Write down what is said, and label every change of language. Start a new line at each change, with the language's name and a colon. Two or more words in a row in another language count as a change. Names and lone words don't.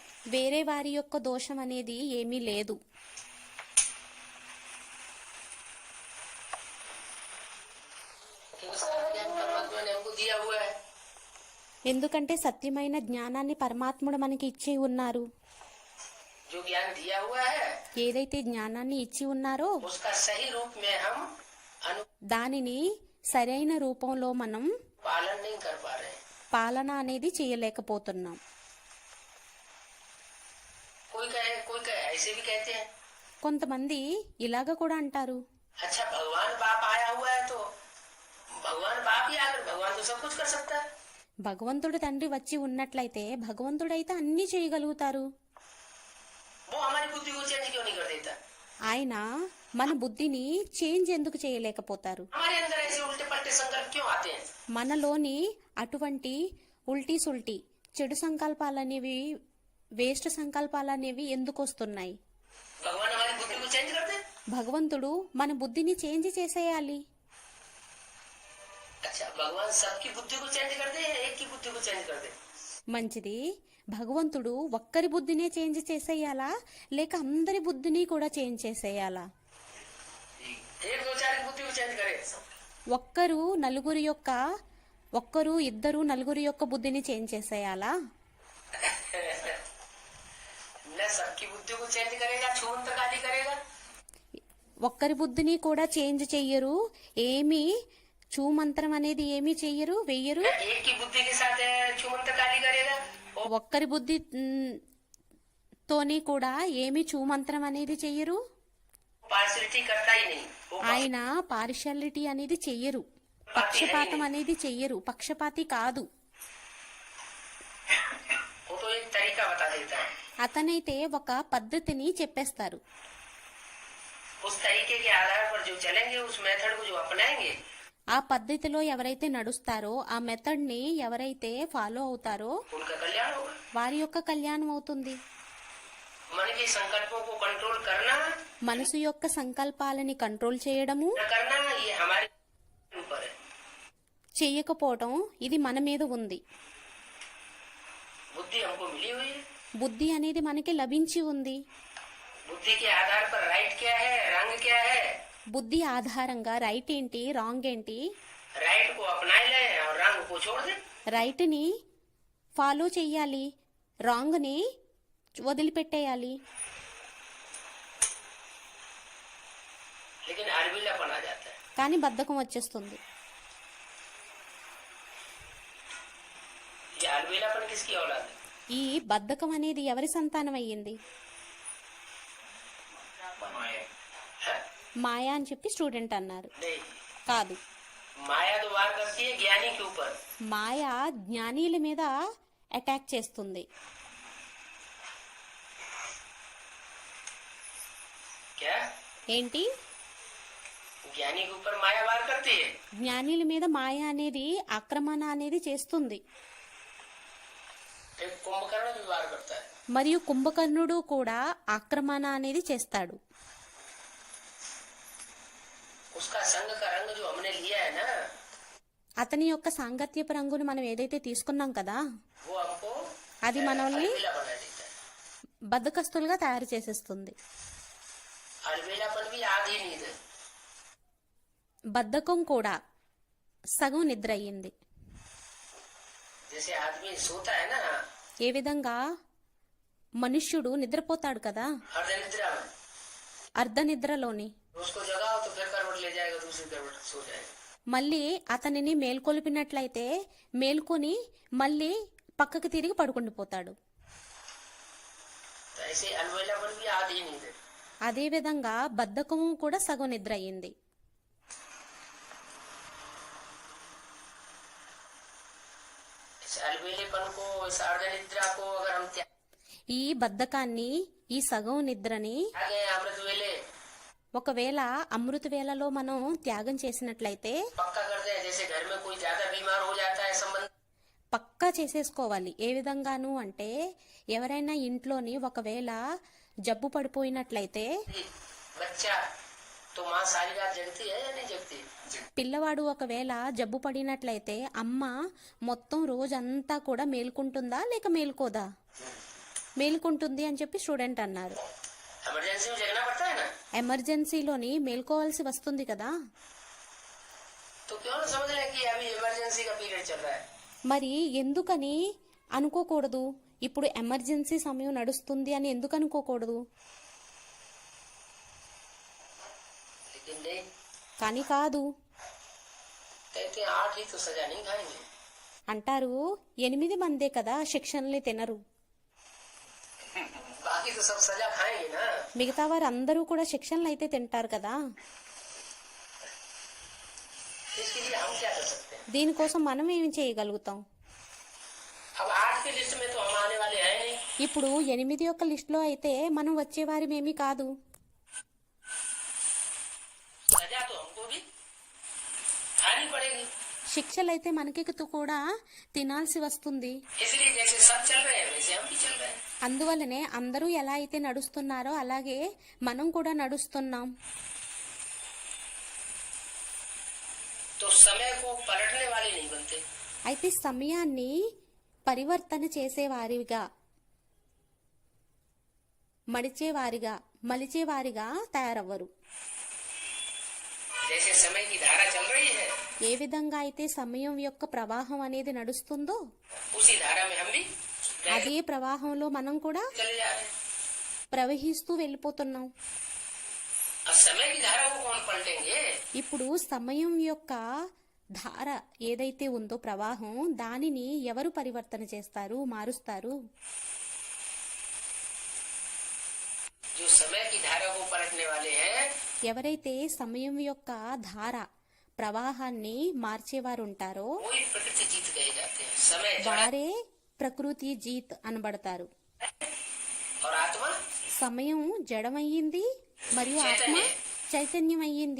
Telugu: వేరే వారి యొక్క దోషం అనేది ఏమీ లేదు.
Hindi: क्योंकि सारा ज्ञान परमात्मा ने हमको दिया हुआ है.
Telugu: ఎందుకంటే సత్యమైన జ్ఞానాన్ని పరమాత్ముడు మనకి ఇచ్చి ఉన్నారు.
Hindi: जो ज्ञान दिया हुआ है
Telugu: ఏదైతే జ్ఞానాన్ని ఇచ్చి ఉన్నారో
Hindi: उसका सही रूप में हम
Telugu: దానిని సరైన రూపంలో మనం
Hindi: पालन नहीं कर पा रहे हैं.
Telugu: పాలన అనేది చేయలేకపోతున్నాం.
Hindi: कोई कहे ऐसे भी कहते हैं,
Telugu: కొంతమంది ఇలాగ కూడా అంటారు,
Hindi: अच्छा भगवान बाप आया हुआ है तो भगवान बाप ही आकर भगवान तो सब कुछ कर सकता है.
Telugu: భగవంతుడు తండ్రి వచ్చి ఉన్నట్లయితే భగవంతుడైతే అన్నీ చేయగలుగుతారు.
Hindi: वो हमारी बुद्धि को चेंज क्यों नहीं कर देता?
Telugu: ఆయన మన బుద్ధిని చేంజ్ ఎందుకు చేయలేకపోతారు?
Hindi: हमारे अंदर ऐसे उल्टे पलटे संकल्प क्यों आते हैं?
Telugu: మనలోని అటువంటి
Hindi: उल्टी सुल्टी
Telugu: చెడు సంకల్పాలనేవి వేస్ట్ సంకల్పాలనేవి ఎందుకు వస్తున్నాయి?
Hindi: भगवान हमारी बुद्धि को चेंज कर दे.
Telugu: భగవంతుడు మన బుద్ధిని చేంజ్ చేసేయాలి.
Hindi: अच्छा भगवान सबकी बुद्धि को चेंज कर दे या एक की बुद्धि को चेंज कर दे?
Telugu: మంచిది, భగవంతుడు ఒక్కరి బుద్ధినే చేంజ్ చేసేయాలా లేక అందరి బుద్ధిని కూడా చేంజ్ చేసేయాలా?
Hindi: एक दो चार की बुद्धि को चेंज करे.
Telugu: ఒక్కరు ఇద్దరు నలుగురు యొక్క బుద్ధిని చేంజ్ చేసేయాలా?
Hindi: न सबकी बुद्धि को चेंज करेगा, छूमंतर काली करेगा.
Telugu: ఒక్కరి బుద్ధిని కూడా చేంజ్ చెయ్యరు, ఏమి చూమంత్రం అనేది ఏమీ చెయ్యరు, వెయ్యరు.
Hindi: एक की बुद्धि के साथ छूमंतर काली करेगा.
Telugu: ఒక్కరి బుద్ధి తోని కూడా ఏమి చూమంత్రం అనేది చెయ్యరు.
Hindi: पार्शलिटी करता ही नहीं. वो
Telugu: ఆయన పార్షాలిటీ అనేది చెయ్యరు, పక్షపాతం అనేది చెయ్యరు, పక్షపాతి కాదు.
Hindi: वो तो एक तरीका बता देता है.
Telugu: అతనైతే ఒక పద్ధతిని చెప్పేస్తారు.
Hindi: उस तरीके के आधार पर जो चलेंगे, उस मेथड को जो अपनाएंगे,
Telugu: ఆ పద్ధతిలో ఎవరైతే నడుస్తారో, ఆ మెథడ్ ని ఎవరైతే ఫాలో అవుతారో
Hindi: उनका कल्याण होगा.
Telugu: వారి యొక్క కళ్యాణం అవుతుంది.
Hindi: मन के संकल्पों को कंट्रोल करना
Telugu: మనసు యొక్క సంకల్పాలని కంట్రోల్ చేయడము,
Hindi: न करना ये हमारे ऊपर है.
Telugu: చెయ్యకపోవడం ఇది మన మీద ఉంది.
Hindi: बुद्धि हमको मिली हुई है.
Telugu: బుద్ధి అనేది మనకి లభించి ఉంది.
Hindi: बुद्धि के आधार पर राइट क्या है, रंग क्या है,
Telugu: బుద్ధి ఆధారంగా రైట్ ఏంటి, రాంగ్ ఏంటి,
Hindi: राइट को अपना ले और रंग को छोड़ दे.
Telugu: రైట్ ని ఫాలో చెయ్యాలి, రాంగ్ ని వదిలిపెట్టేయాలి.
Hindi: लेकिन अलविलापन आ जाता है.
Telugu: కానీ బద్ధకం వచ్చేస్తుంది.
Hindi: ये अलविलापन किसकी औलाद है?
Telugu: ఈ బద్ధకం అనేది ఎవరి సంతానం అయ్యింది?
Hindi: है?
Telugu: మాయా అని చెప్పి స్టూడెంట్ అన్నారు.
Hindi: नहीं,
Telugu: కాదు,
Hindi: माया तो वार करती है ज्ञानी के ऊपर.
Telugu: మాయ జ్ఞానీల మీద అటాక్ చేస్తుంది.
Hindi: क्या
Telugu: ఏంటి?
Hindi: ज्ञानी के ऊपर माया वार करती है.
Telugu: జ్ఞానీల మీద మాయ అనేది ఆక్రమణ అనేది చేస్తుంది.
Hindi: एक कुंभकर्ण भी वार करता है.
Telugu: మరియు కుంభకర్ణుడు కూడా ఆక్రమణ అనేది చేస్తాడు.
Hindi: उसका संग का रंग जो हमने लिया है ना,
Telugu: అతని యొక్క సాంగత్యపు రంగును మనం ఏదైతే తీసుకున్నాం కదా,
Hindi: वो हमको
Telugu: అది మనల్ని
Hindi: अलबेला बना देता है।
Telugu: బద్ధకస్తులుగా తయారు చేసేస్తుంది.
Hindi: अलबेलापन भी आधी नींद है।
Telugu: బద్ధకం కూడా సగం నిద్ర అయ్యింది.
Hindi: जैसे आदमी सोता है ना
Telugu: ఏ విధంగా మనుష్యుడు నిద్రపోతాడు కదా,
Hindi: अर्धनिद्रा में,
Telugu: అర్ధ నిద్రలోని,
Hindi: उसको जगाओ तो फिर करवट ले जाएगा, दूसरी करवट सो जाएगा।
Telugu: మళ్ళీ అతనిని మేల్కొల్పినట్లయితే మేల్కొని మళ్ళీ పక్కకు తిరిగి పడుకుండిపోతాడు.
Hindi: तो ऐसे अलबेलापन भी आधी नींद है।
Telugu: అదే విధంగా బద్ధకము కూడా సగం నిద్ర అయ్యింది.
Hindi: इस अलबेलेपन को, इस अर्धनिद्रा को अगर हम
Telugu: ఈ బద్ధకాన్ని, ఈ సగం నిద్రని
Hindi: त्यागे अमृत वेले
Telugu: ఒకవేళ అమృత వేళలో మనం త్యాగం చేసినట్లయితే
Hindi: पक्का करते हैं। जैसे घर में कोई ज्यादा बीमार हो जाता है संबंध,
Telugu: పక్కా చేసేసుకోవాలి. ఏ విధంగాను అంటే ఎవరైనా ఇంట్లోని ఒకవేళ జబ్బు పడిపోయినట్లయితే
Hindi: बच्चा तो माँ सारी रात जगती है या नहीं जगती?
Telugu: పిల్లవాడు ఒకవేళ జబ్బు పడినట్లయితే అమ్మ మొత్తం రోజంతా కూడా మేల్కుంటుందా లేక మేల్కోదా? మేల్కుంటుంది అని చెప్పి స్టూడెంట్ అన్నారు.
Hindi: इमरजेंसी में जगना पड़ता है ना,
Telugu: ఎమర్జెన్సీలోని మేల్కోవాల్సి వస్తుంది కదా.
Hindi: तो क्यों ना समझ लें कि अभी इमरजेंसी का पीरियड चल रहा है।
Telugu: మరి ఎందుకని అనుకోకూడదు? ఇప్పుడు ఎమర్జెన్సీ సమయం నడుస్తుంది అని ఎందుకు అనుకోకూడదు?
Hindi: लेकिन नहीं,
Telugu: కానీ కాదు.
Hindi: कहते हैं 8 ही तो सजा नहीं खाएंगे।
Telugu: అంటారు 8 మందే కదా శిక్షణలు తినరు,
Hindi: बाकी तो सब सजा खाएंगे ना।
Telugu: మిగతా వారు అందరూ కూడా శిక్షణలు అయితే తింటారు కదా.
Hindi: इसके लिए हम क्या कर सकते हैं?
Telugu: దీనికోసం మనం ఏమి చేయగలుగుతాం?
Hindi: अब 8 की लिस्ट में तो हम आने वाले हैं नहीं।
Telugu: ఇప్పుడు 8 యొక్క లిస్టులో అయితే మనం వచ్చేవారిమేమీ కాదు.
Hindi: सजा तो हमको भी खानी पड़ेगी।
Telugu: శిక్షలైతే మనకి కూడా తినాల్సి వస్తుంది.
Hindi: इसलिए जैसे सब चल रहे हैं वैसे हम भी चल रहे हैं।
Telugu: అందువల్లనే అందరూ ఎలా అయితే నడుస్తున్నారో అలాగే మనం కూడా నడుస్తున్నాం.
Hindi: तो समय को पलटने वाले नहीं बनते।
Telugu: అయితే సమయాన్ని పరివర్తన చేసేవారిగా, మలిచేవారిగా తయారవ్వరు.
Hindi: जैसे समय की धारा चल रही है
Telugu: ఏ విధంగా అయితే సమయం యొక్క ప్రవాహం అనేది నడుస్తుందో
Hindi: उसी धारा में हम भी
Telugu: అదే ప్రవాహంలో మనం కూడా
Hindi: चले जा रहे हैं।
Telugu: ప్రవహిస్తూ వెళ్ళిపోతున్నాం.
Hindi: अब समय की धारा को कौन पलटेंगे?
Telugu: ఇప్పుడు సమయం యొక్క ధార ఏదైతే ఉందో ప్రవాహం, దానిని ఎవరు పరివర్తన చేస్తారు, మారుస్తారు?
Hindi: जो समय की धारा को पलटने वाले हैं
Telugu: ఎవరైతే సమయం యొక్క ధార ప్రవాహాన్ని మార్చేవారు ఉంటారో
Hindi: वही प्रकृति जीत कहे जाते हैं। समय जड़
Telugu: వారే ప్రకృతి జీత్ అనబడతారు.
Hindi: और आत्मा
Telugu: సమయం జడమయ్యింది మరియు ఆత్మ చైతన్యం అయ్యింది.